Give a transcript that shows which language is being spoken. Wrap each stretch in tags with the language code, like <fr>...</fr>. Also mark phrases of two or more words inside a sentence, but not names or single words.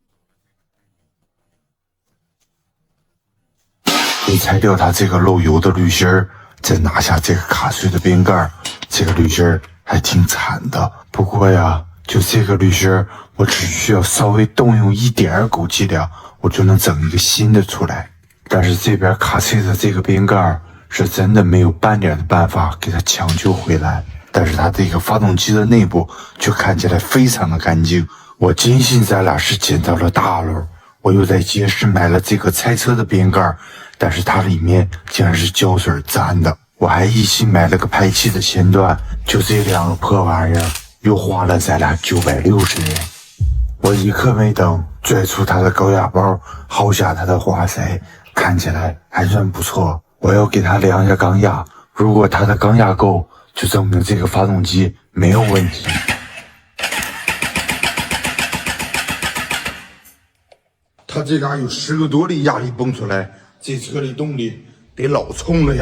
<zh>你拆掉它這個漏油的濾芯，再拿下這個卡碎的邊蓋，這個濾芯還挺慘的。不過呀，就這個濾芯， 我只需要稍微動用一點股氣量，我就能整一個新的出來。但是這邊卡車的這個邊蓋是真的沒有半點的辦法給它搶救回來，但是它這個發動機的內部卻看起來非常的乾淨。我堅信咱倆是撿到了大漏。我又在街市買了這個拆車的邊蓋，但是它裡面竟然是膠水粘的。我還一起買了個排氣的前端，就這兩個破玩意兒，又花了咱倆960元。我一刻沒等，拽出他的高壓包，薅下他的花塞，看起來還算不錯。我要給他量一下鋼壓，如果他的鋼壓夠，就證明這個發動機沒有問題。他這嘎有10個多的压力泵出來，這車的動力得老衝了呀。</zh>